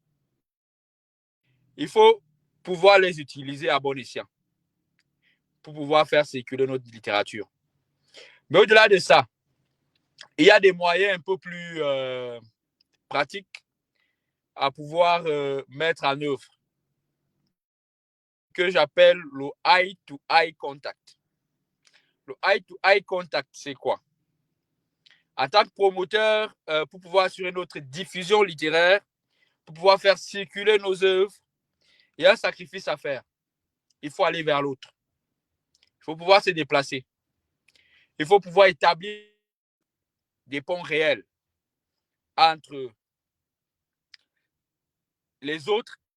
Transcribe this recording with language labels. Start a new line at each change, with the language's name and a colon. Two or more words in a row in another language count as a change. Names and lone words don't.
French: Il faut pouvoir les utiliser à bon escient pour pouvoir faire circuler notre littérature. Mais au-delà de ça, il y a des moyens un peu plus pratiques à pouvoir mettre en œuvre que j'appelle le
English: eye-to-eye contact.
French: Le
English: eye-to-eye contact,
French: c'est quoi? En tant que promoteur, pour pouvoir assurer notre diffusion littéraire, pour pouvoir faire circuler nos œuvres, il y a un sacrifice à faire. Il faut aller vers l'autre. Il faut pouvoir se déplacer. Il faut pouvoir établir des ponts réels entre les autres